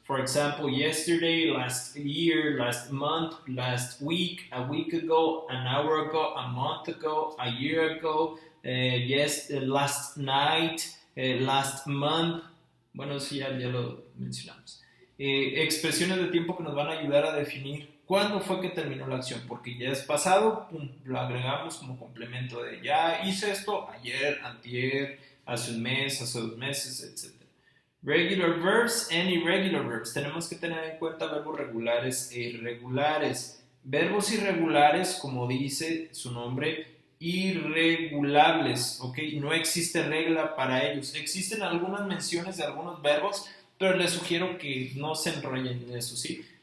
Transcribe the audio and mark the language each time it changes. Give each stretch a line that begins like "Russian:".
English: For example, yesterday, last year, last month, last week, a week ago, an hour ago, a month ago, a year ago, last night, last month.
Spanish: Bueno, eso ya lo mencionamos. Expresiones de tiempo que nos van a ayudar a definir cuándo fue que terminó la acción, porque ya es pasado, pum, lo agregamos como complemento de ya hice esto ayer, antier, hace un mes, hace 2 meses, etc.
English: Regular verbs and irregular verbs.
Spanish: Tenemos que tener en cuenta verbos regulares e irregulares. Verbos irregulares, como dice su nombre, irregulables, ¿ok? No existe regla para ellos. Existen algunas menciones de algunos verbos, pero les sugiero que no se enrollen en eso, ¿sí?